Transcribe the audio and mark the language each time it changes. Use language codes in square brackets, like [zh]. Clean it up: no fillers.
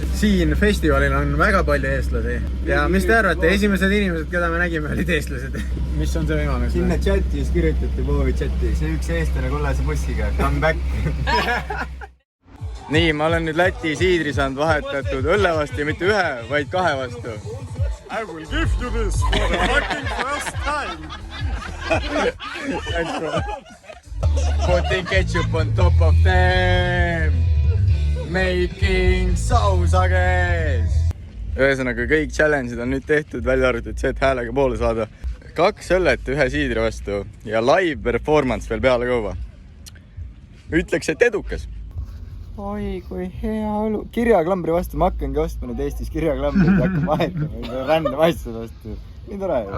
[et] Siin festivalil on väga palju eestlasi. Ja mis te arvate, esimesed inimesed, keda me nägime, olid eestlased? Mis on see võimalus? Sinna chati siis kirjutati Vovi chati. See üks eestlane kollase bussiga. [en] Come back! [et] Nii, ma olen nüüd Läti siidri saanud vahetatud õlle vastu ja mitte ühe, vaid 2 vastu. [en] I will give you this for the fucking first time. Putting ketchup on top of them. Making sausages. [et] Ühesõnaga kõik challenge'id on nüüd tehtud, välja arvatud see, et häälega poole saada. 2 õllet 1 siidri vastu ja [en] live performance [et] veel peale kõuva. Ütleks, et edukas. Oi, kui hea olu. Kirjaklambri vastu ma hakkangi ostma nüüd Eestis kirjaklambri, et hakkab vahetama random asjade vastu. Nii tore.